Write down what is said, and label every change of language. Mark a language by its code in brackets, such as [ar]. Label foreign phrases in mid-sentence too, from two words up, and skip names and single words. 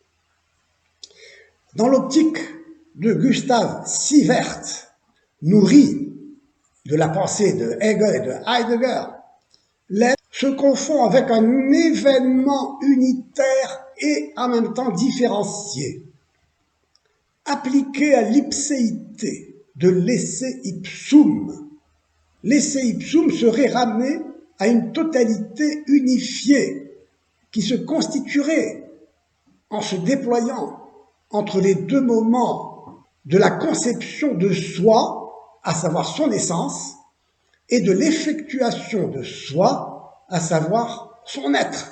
[fr] Dans l'optique de Gustav Sievert, nourri de la pensée de Hegel et de Heidegger, l'être se confond avec un événement unitaire et en même temps différencié. Appliqué à l'ipséité de l' [la] esse ipsum, [fr] l' [la] esse ipsum [fr] serait ramené à une totalité unifiée qui se constituerait en se déployant entre les deux moments de la conception de soi, à savoir son essence, et de l'effectuation de soi, à savoir son être.